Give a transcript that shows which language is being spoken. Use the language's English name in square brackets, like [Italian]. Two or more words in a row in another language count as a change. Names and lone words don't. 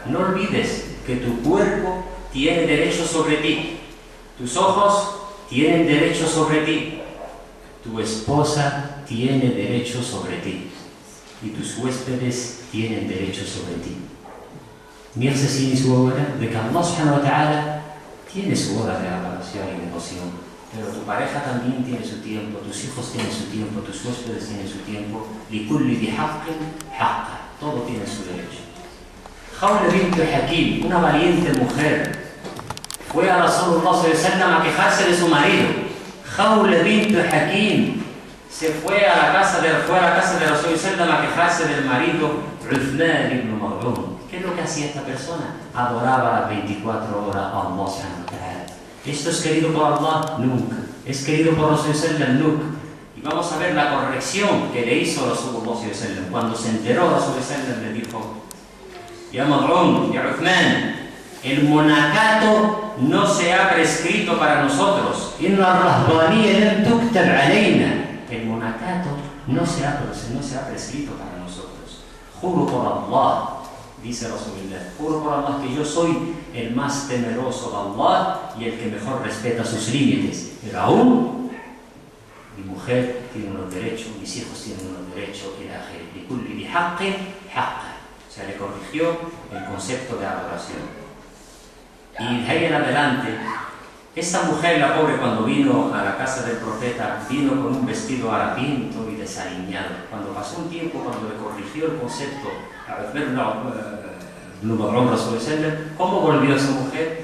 [Spanish] No olvides que tu cuerpo tiene derecho sobre ti. Tus ojos tienen derecho sobre ti. Tu esposa tiene derecho sobre ti. Y tus huéspedes tienen derecho sobre ti. Mirse sin su hora de que [Arabic] الله سبحانه وتعالى [Spanish] tiene su hora de adoración y devoción, pero tu pareja también tiene su tiempo, tus hijos tienen su tiempo, tus huéspedes tienen su tiempo. [Arabic] لكل بحق حقا, [Spanish] todo tiene su derecho. Khawla bint Hakim, una valiente mujer, fue a [Arabic] رسول الله صلى الله عليه وسلم [Spanish] a quejarse de su marido. Khawla bint Hakim fue a la casa de [Arabic] رسول الله صلى الله عليه وسلم [Spanish] a quejarse del marido Uthman ibn Mad'un. ¿Qué es lo que hacía esta persona? Adoraba las 24 horas a [Arabic] الله سبحانه وتعالى. [Spanish] ¿Esto es querido por Allah? Nunca. ¿Es querido por [Arabic] رسول الله صلى الله عليه وسلم? [Spanish] Nunca. Y vamos a ver la corrección que le hizo [Arabic] رسول الله صلى الله عليه وسلم. [Spanish] Cuando se enteró [Arabic] رسول الله صلى الله عليه وسلم, [Spanish] le dijo: ya Mad'un, ya Uthman, el monacato no se ha prescrito para nosotros. [Arabic] إن الرهبانية لم تكتب علينا. [Spanish] El monacato no se ha prescrito para nosotros. Juro por Allah, dice Rasulullah, juro por Allah que yo soy el más temeroso de Allah y el que mejor respeta sus límites. Pero aún, mi mujer tiene unos derechos, mis hijos tienen unos derechos, y [Arabic] كل بحق حقا. [Spanish] O sea, le corrigió el concepto de adoración. Y de ahí en adelante, esta mujer, la pobre, cuando vino a la casa del profeta, vino con un vestido harapiento y desaliñado. Cuando pasó un tiempo, cuando le corrigió el concepto a ¿cómo volvió esa mujer?